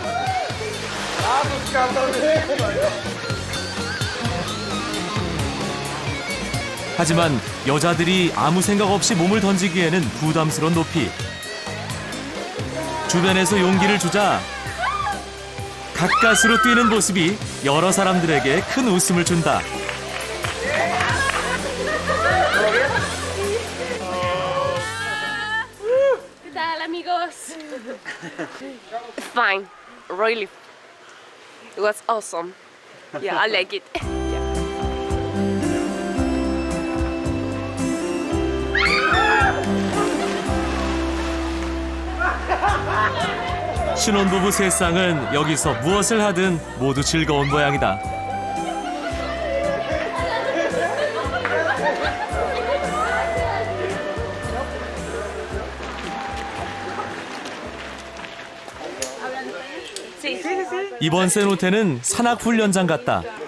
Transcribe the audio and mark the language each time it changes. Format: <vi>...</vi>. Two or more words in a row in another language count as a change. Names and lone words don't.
<ko>하지만 여자들이 아무 생각 없이 몸을 던지기에는 부담스러운 높이. 주변에서 용기를 주자 가까스로 뛰는 모습이 여러 사람들에게 큰 웃음을 준다.</ko> <es>¿Qué tal, amigos?</es> <en>Fine, really. It was awesome. Yeah, I like it.</en> <ko>신혼부부 세 쌍은 여기서 무엇을 하든 모두 즐거운 모양이다. 이번 세노테는 산악훈련장 같다.</ko>